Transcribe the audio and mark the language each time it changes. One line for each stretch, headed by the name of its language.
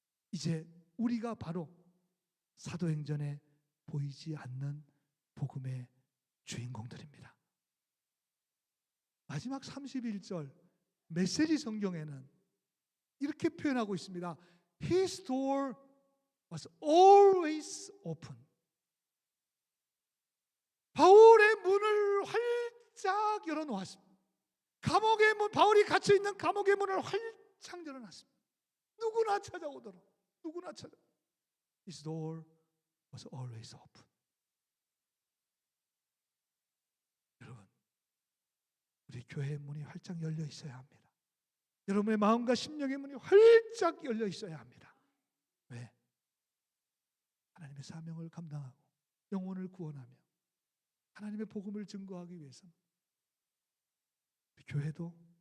Korean: 이제 우리가 바로 사도행전에 보이지 않는 복음의 주인공들입니다. 마지막 31절 메시지 성경에는 이렇게 표현하고 있습니다.
English: His door was always open.
Korean: 바울의 문을 활짝 열어놓았습니다. 감옥의 문, 바울이 갇혀 있는 감옥의 문을 활짝 열어놨습니다. 누구나 찾아오도록, 누구나 찾아.
English: His door was always open.
Korean: 여러분, 우리 교회의 문이 활짝 열려 있어야 합니다. 여러분의 마음과 심령의 문이 활짝 열려 있어야 합니다. 왜? 하나님의 사명을 감당하고 영혼을 구원하며 하나님의 복음을 증거하기 위해서는 우리 교회도